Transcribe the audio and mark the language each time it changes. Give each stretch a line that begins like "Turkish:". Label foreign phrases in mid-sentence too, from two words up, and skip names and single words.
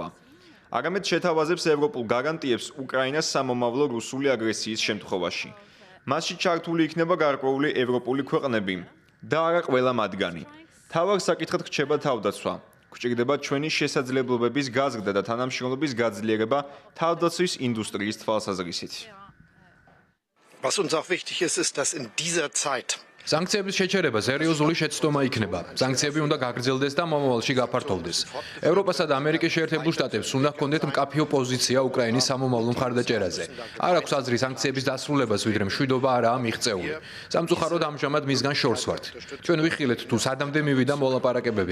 Georgian: არამედ შეთავაზებს ევროპულ გარანტიებს უკრაინას სამომავლო რუსული აგრესიის შემთხვევაში. მასში ჩართული იქნება გარკვეული ევროპული ქვეყნები და არა ყველა მათგანი. თავარ საკითხად რჩება თავდაცვა. გვჭირდება ჩვენი შესაძლებლობების გაზრდა და თანამშრომლობის გაძლიერება თავდაცვის ინდუსტრიის თვალსაზრისით.
German: Was uns auch wichtig ist, ist, dass in dieser Zeit
Georgian: Sankციების შეჩერება სერიოზული შეცდომა იქნება. Sankციები უნდა გაგრძელდეს და მომავალში გაფართოვდეს. ევროპასა და ამერიკის შეერთებულ შტატებს უნდა ჰქონდეთ მკაფიო პოზიცია უკრაინის სამომავლო მხარდაჭერაზე. არ აქვს აზრი sankციების დასრულებას, ვიდრე მშვიდობა არაა მიღწეული. სამწუხაროდ ამჟამად მისგან შორს ვართ. ჩვენ ვიხილეთ თუ სადამდე მივიდა მოლაპარაკებები.